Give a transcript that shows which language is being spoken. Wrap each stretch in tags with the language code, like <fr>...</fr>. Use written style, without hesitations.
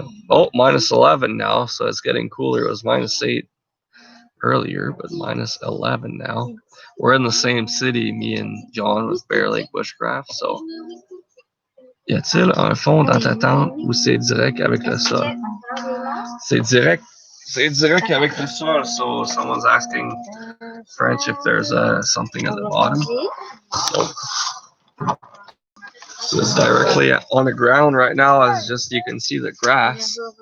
<en>Oh, minus 11 now, so it's getting cooler. It was minus 8 earlier, but minus 11 now. We're in the same city, me and John, with Bear Lake Bushcraft, so</en> <fr>y a-t-il un fond dans ta tente ou c'est direct avec le sol? C'est direct avec le sol.</fr> <en>So someone's asking French if there's something at the bottom. So it's directly on the ground right now, as just you can see the grass.</en>